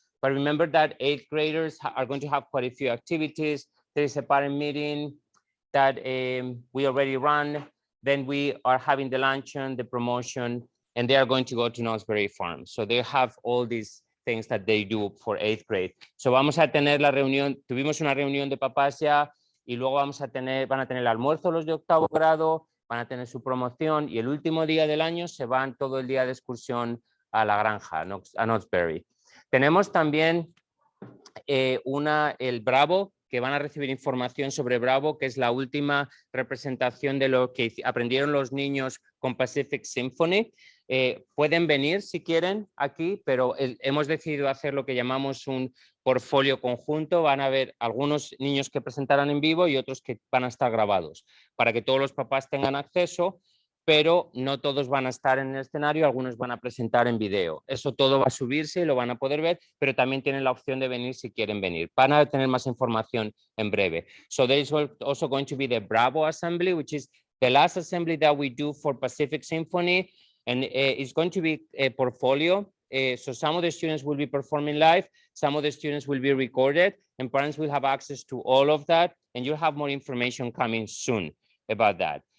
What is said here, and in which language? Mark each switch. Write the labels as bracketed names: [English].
[English] But remember that 8th graders are going to have quite a few activities. There is a parent meeting that we already run. Then we are having the luncheon, the promotion, and they are going to go to Knott's Farm. So they have all these things that they do for 8th grade. [Spanish] So vamos a tener la reunión, tuvimos una reunión de papás ya, y luego van a tener el almuerzo los de 8º grado, van a tener su promoción, y el último día del año se van todo el día de excursión a la granja, a Knott's Berry. Tenemos también el Bravo, que van a recibir información sobre Bravo, que es la última representación de lo que aprendieron los niños con Pacific Symphony. Pueden venir si quieren aquí, pero hemos decidido hacer lo que llamamos un portfolio conjunto. Van a haber algunos niños que presentarán en vivo y otros que van a estar grabados, para que todos los papás tengan acceso, pero no todos van a estar en el escenario, algunos van a presentar en video. Eso todo va a subirse y lo van a poder ver, pero también tienen la opción de venir si quieren venir. Van a tener más información en breve. [English] So there is also going to be the Bravo Assembly, which is the last assembly that we do for Pacific Symphony, and it's going to be a portfolio. So some of the students will be performing live, some of the students will be recorded, and parents will have access to all of that, and you'll have more information coming soon about that.